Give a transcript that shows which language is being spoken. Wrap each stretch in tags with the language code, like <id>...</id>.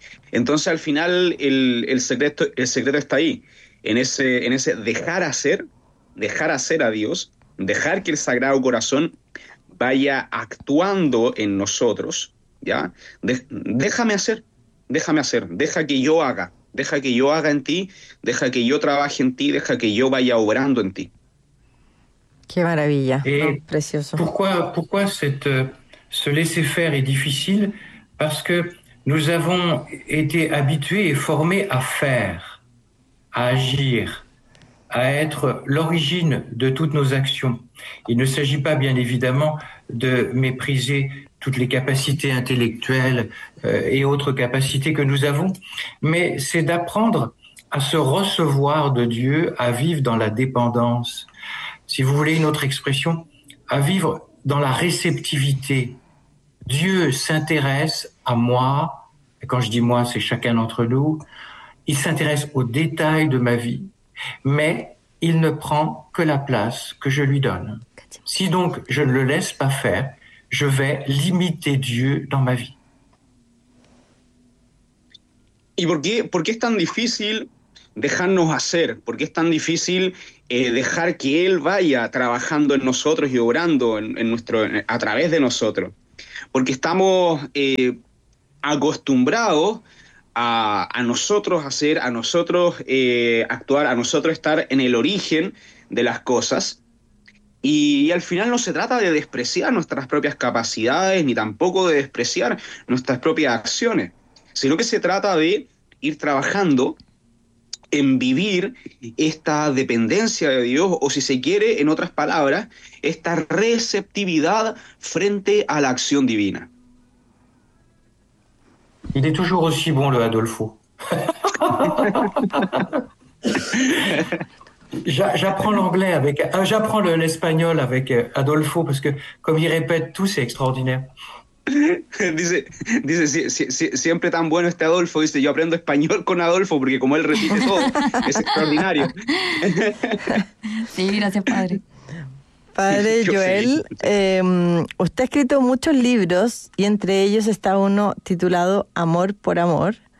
<es>Entonces al final el secreto está ahí, en ese dejar hacer a Dios, dejar que el Sagrado Corazón vaya actuando en nosotros. ¿Ya? Déjame hacer, déjame hacer, deja que yo haga en ti, deja que yo trabaje en ti, deja que yo vaya obrando en ti. Qué maravilla, no,</es> <fr>Et</fr> <es>precioso.</es> <fr>pourquoi se laisser faire est difficile? Parce que nous avons été habitués et formés à faire, à agir, à être l'origine de toutes nos actions. Il ne s'agit pas, bien évidemment, de mépriser toutes les capacités intellectuelles et autres capacités que nous avons, mais c'est d'apprendre à se recevoir de Dieu, à vivre dans la dépendance. Si vous voulez une autre expression, à vivre dans la réceptivité. Dieu s'intéresse à moi, et quand je dis moi, c'est chacun d'entre nous, il s'intéresse aux détails de ma vie, mais il ne prend que la place que je lui donne. Si donc je ne le laisse pas faire, je vais limiter Dieu dans ma vie.</fr> <es>¿Y por qué es tan difícil dejarnos hacer? ¿Por qué es tan difícil dejar que Él vaya trabajando en nosotros y obrando a través de nosotros? Porque estamos acostumbrados a nosotros hacer, a nosotros actuar, a nosotros estar en el origen de las cosas. Y al final no se trata de despreciar nuestras propias capacidades, ni tampoco de despreciar nuestras propias acciones, sino que se trata de ir trabajando en vivir esta dependencia de Dios, o si se quiere, en otras palabras, esta receptividad frente a la acción divina.</es> <fr>Il est toujours aussi bon, le Adolfo. J'apprends l'anglais avec... J'apprends l'espagnol avec Adolfo, parce que, comme il répète tout, c'est extraordinaire.</fr> <es>Dice, siempre tan bueno este Adolfo. Dice, yo aprendo español con Adolfo porque como él repite todo, es extraordinario. Sí, gracias, padre. Padre Joel, usted ha escrito muchos libros y entre ellos está uno titulado Amor por Amor.</es>